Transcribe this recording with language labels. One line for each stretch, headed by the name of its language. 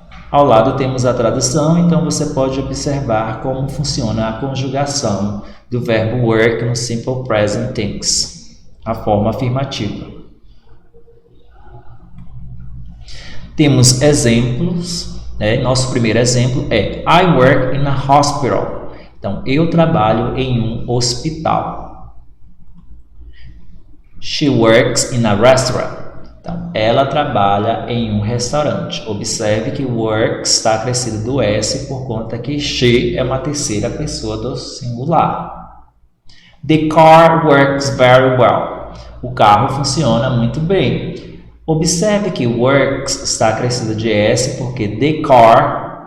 Portuguese: Ao lado temos a tradução, então você pode observar como funciona a conjugação do verbo work no Simple Present Tense, a forma afirmativa. Temos exemplos, nosso primeiro exemplo é
English: I work in a hospital.
Portuguese: Então, eu trabalho em um hospital.
English: She works in a restaurant.
Portuguese: Então, ela trabalha em um restaurante. Observe que work está acrescido do S por conta que she é uma terceira pessoa do singular.
English: The car works very well.
Portuguese: O carro funciona muito bem. Observe que works está acrescido de S porque the car